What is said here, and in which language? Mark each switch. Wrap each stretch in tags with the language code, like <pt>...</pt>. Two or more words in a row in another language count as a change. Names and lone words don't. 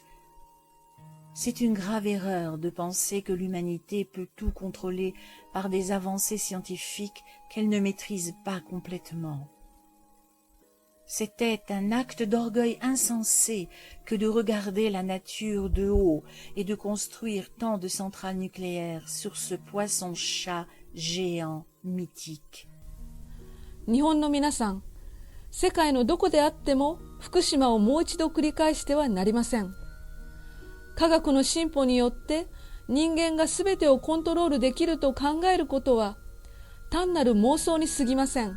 <fr>C'est une grave erreur de penser que l'humanité peut tout contrôler par des avancées scientifiques qu'elle ne maîtrise pas complètement. C'était un acte d'orgueil insensé que de regarder la nature de haut et de construire tant de centrales nucléaires sur ce poisson-chat géant mythique.</fr> <ja>日本の皆さん、世界のどこであっても福島をもう一度繰り返してはなりません。科学の進歩によって人間がすべてをコントロールできると考えることは単なる妄想に過ぎません。</ja>